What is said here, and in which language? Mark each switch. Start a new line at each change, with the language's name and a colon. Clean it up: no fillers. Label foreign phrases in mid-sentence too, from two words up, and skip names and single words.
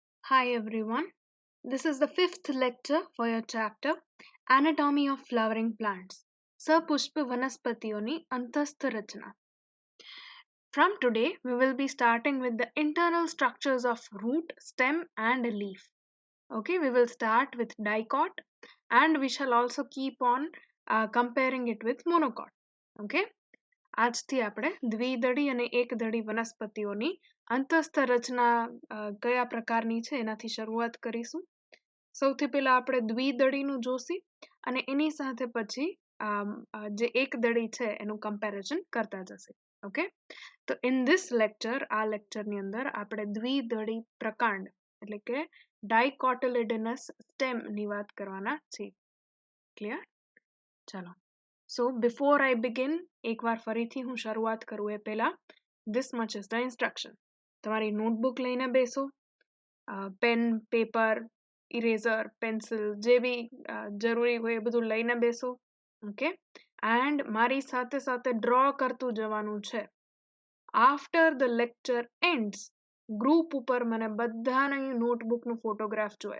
English: Hi everyone. This is the fifth lecture for your chapter Anatomy of Flowering Plants.
Gujarati: સપુષ્પ વનસ્પતિઓની અંતસ્થ રચના.
English: From today, we will be starting with the internal structures of root, stem, and leaf. Okay, we will start with dicot and we shall also keep on comparing it with monocot.
Gujarati: Okay, આજથી આપણે દ્વિદળી અને એકદળી વનસ્પતિઓની અંતસ્થ રચના કયા પ્રકારની છે એનાથી શરૂઆત કરીશું. સૌથી પહેલા આપણે દ્વિદળીનું જોશી અને એની સાથે પછી જે એકદળી છે એનું કમ્પેરિઝન કરતા જશે. ઓકે, તો
English: in this lecture
Gujarati: આ લેક્ચરની અંદર આપણે દ્વિદળી પ્રકાંડ એટલે કે
English: dicotyledonous stem
Gujarati: વાત કરવાના છીએ. ક્લિયર? ચાલો.
English: So before I begin,
Gujarati: એકવાર ફરીથી હું શરૂઆત કરું એ પહેલા
English: this much is the instruction.
Gujarati: તમારી નોટબુક લઈને બેસો, પેન, પેપર, ઇરેઝર, પેન્સિલ જે બી જરૂરી હોય એ બધું લઈને બેસો. ઓકે, એન્ડ મારી સાથે સાથે ડ્રો કરતું જવાનું છે.
English: after the lecture ends
Gujarati: ગ્રુપ ઉપર મને બધાની નોટબુકનું ફોટોગ્રાફ જોઈએ.